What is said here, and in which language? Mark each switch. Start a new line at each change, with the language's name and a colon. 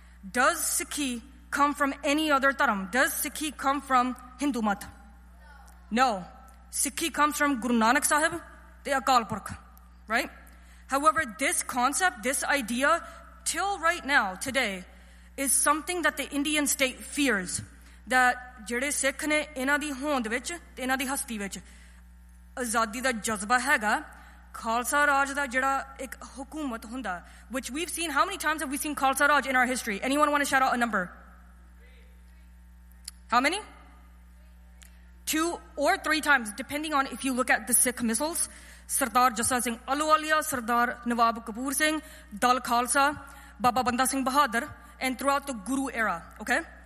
English: Does Sikhi come from any other taram? Does Sikhi come from Hindu mat? No. Sikhi comes from Guru Nanak Sahib, the Akal Purkh, right? However, this concept, this idea, till right now, today, is something that the Indian state fears.
Punjabi: That ਜਿਹੜੇ ਸਿੱਖ ਨੇ ਇਨ੍ਹਾਂ ਦੀ ਹੋਂਦ ਵਿੱਚ, ਇਨ੍ਹਾਂ ਦੀ ਹਸਤੀ ਵਿੱਚ, ਆਜ਼ਾਦੀ ਦਾ ਜਜ਼ਬਾ ਹੈਗਾ, ਖ਼ਾਲਸਾ ਰਾਜ ਦਾ ਜਿਹੜਾ ਇੱਕ ਹਕੂਮਤ ਹੁੰਦਾ,
English: which we've seen, how many times have we seen Khalsa Raj in our history? Anyone want to shout out a number? How many? Two or three times, depending on if you look at the Sikh missals, Sardar Jassa Singh Aluwalia, Sardar Nawab Kapoor Singh, Dal Khalsa, Baba Banda Singh Bahadur, and throughout the Guru era, okay?